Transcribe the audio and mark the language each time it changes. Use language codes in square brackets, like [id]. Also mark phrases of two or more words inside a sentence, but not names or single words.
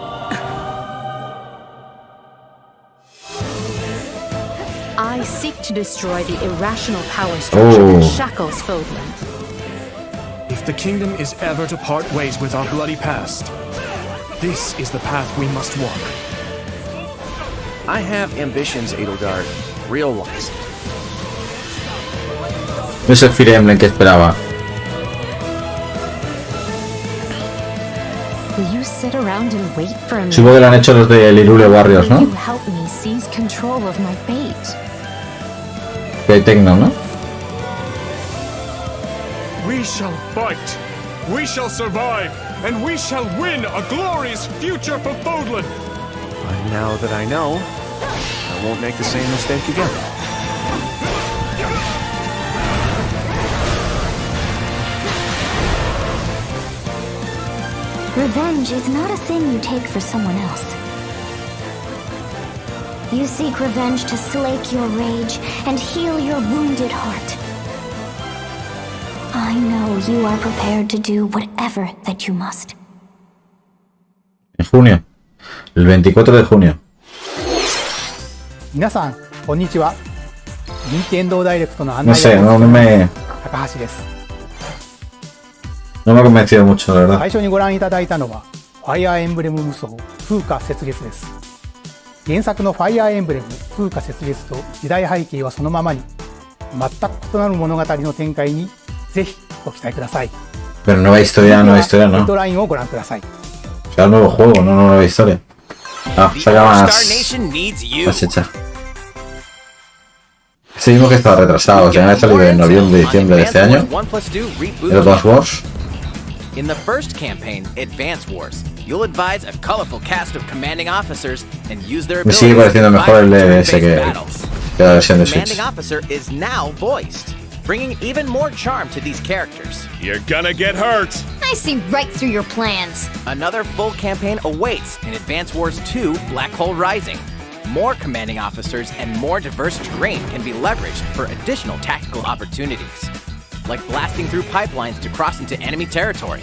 [en] I seek to destroy the irrational power structure that shackles Fodlan. If the kingdom is ever to part ways with our bloody past, this is the path we must walk. I have ambitions, Edelgard. Real ones. [es] No es el Fire Emblem que esperaba. Supongo que lo han hecho los de Lirule Warriors, ¿no? Que hay Tecno, ¿no? [en] We shall fight. We shall survive. And we shall win a glorious future for Fodlan. And now that I know, I won't make the same mistake again. Revenge is not a thing you take for someone else. You seek revenge to slake your rage and heal your wounded heart. I know you are prepared to do whatever that you must. [es] En junio. El 24 de junio. [ja] 皆さん、こんにちは。任天堂ダイレクトの案 [es] No [ja] 内 [es] sé, [ja] を [es] no me [ja] 高橋です。 [es] ha convencido mucho, la verdad. [ja] 最初にご覧いただいたのは、ファイアーエンブレム無双風化雪月です。原作のファイアーエンブレム風化雪月と時代背景はそのままに、全く異なる物語の展開にぜひご期待ください。 [es] Pero nueva historia, nueva historia, ヘッ ¿no? [ja] ドラインをご覧ください。 [es] O sea, nuevo juego, no nueva historia. Ah, saca más. [en] Nation needs you. [es] Más hecha. Este mismo que estaba retrasado, o sea, ha salido en noviembre, diciembre de este año. El Advance Wars. [en] In the first campaign, Advance Wars, you'll advise a colorful cast of commanding officers and use their [es] Me sigue [en] abilities [es] pareciendo [en] to [es] mejor el [en] survive [es] de ese [en] turn-based [es] que [en] battles. [es] la versión de [en] The [es] Switch. [en] commanding officer is now voiced, bringing even more charm to these characters. You're gonna get hurt. I see right through your plans. Another full campaign awaits in Advance Wars 2 Black Hole Rising. More commanding officers and more diverse terrain can be leveraged for additional tactical opportunities, like blasting through pipelines to cross into enemy territory.